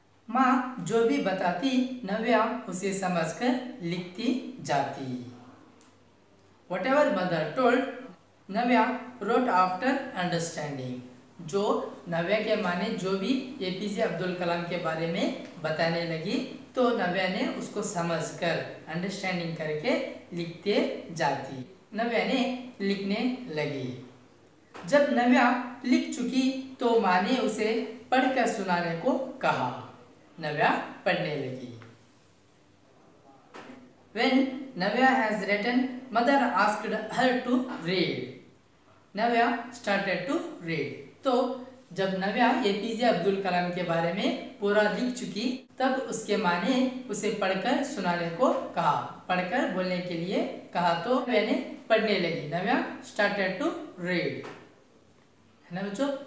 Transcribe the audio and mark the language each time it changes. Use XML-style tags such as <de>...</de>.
<hi>माँ जो भी बताती नव्या उसे समझकर लिखती जाती।</hi> <en>Whatever mother told, Navya wrote after understanding.</en> <hi>जो नव्या के माने जो भी एपीजे अब्दुल कलाम के बारे में बताने लगी तो नव्या ने उसको समझकर अंडरस्टैंडिंग करके लिखते जाती। नव्या ने लिखने लगी। जब नव्या लिख चुकी तो माँ ने उसे पढ़कर सुनाने को कहा। नव्या पढ़ने लगी।</hi> <en>When Navya has written, mother asked her to read. Navya started to read.</en> <hi>तो जब नव्या एपीजे अब्दुल कलाम के बारे में पूरा लिख चुकी तब उसके माँ ने उसे पढ़कर सुनाने को कहा, पढ़कर बोलने के लिए कहा तो नव्या ने पढ़ने लगी।</hi> <en>Navya started to read,</en> <hi>है ना बच्चों।</hi>